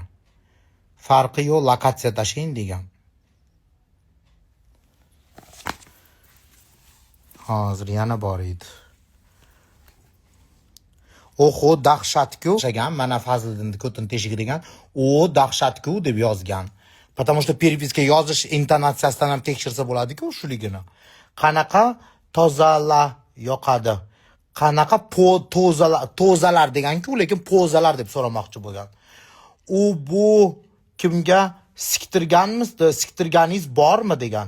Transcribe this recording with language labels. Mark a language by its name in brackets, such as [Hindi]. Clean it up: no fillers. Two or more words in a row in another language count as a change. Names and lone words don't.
[Uzbek] Farqi yo'q, lokatsiya tashing degan. Hozir yana bor edi. Oho, dahshatku. Mana Fazliddin ko'tin teshigi degan. O dahshatku deb yozgan. [Russian] Потому что переписка [Uzbek] yozish intonatsiyasidan ham tekshirsa bo'ladi-ku shuligini. Qanaqa tozala yoqadi. Qanaqa tozalar degan-ku, lekin pozalar deb so'ramoqchi bo'lgan. U bu kimga siktirganingiz bormi degan.